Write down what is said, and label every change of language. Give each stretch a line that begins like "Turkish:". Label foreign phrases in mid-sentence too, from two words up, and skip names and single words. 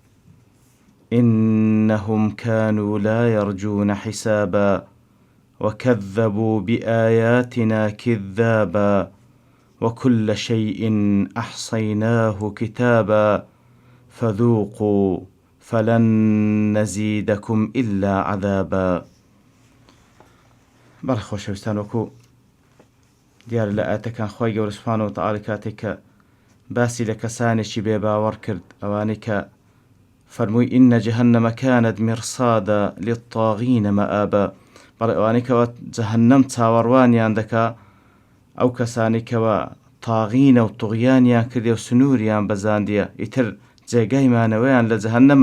Arabic: إنهم كانوا لا يرجون حسابا وكذبوا بآياتنا كذابا وكل شيء أحصيناه كتابا فذوقوا فلن نزيدكم إلا عذابا.
Central Kurdish: بەڵێ خۆشەویستان، وەکو دیارە لە ئاەتەکان خۆی گەورە
Arabic: سوبحانەهو وتەعاڵا
Central Kurdish: کاتێک کە باسی لە کەسانێکی بێباوەڕ کرد، ئەوانەی کە فەرمووی
Arabic: ئینە جەهەنەمە کانت مرصادا للطاغین مەئابا،
Central Kurdish: بەڵێ ئەوانەی کەوە جەهەنەم چاوەڕوانیان دەکا، ئەو کەسانی کەوە تاغینە و توغیانیان کردێ و سنووریان بەزاندیە، ئیتر جێگای مانەوەیان لە جەهەنەمە.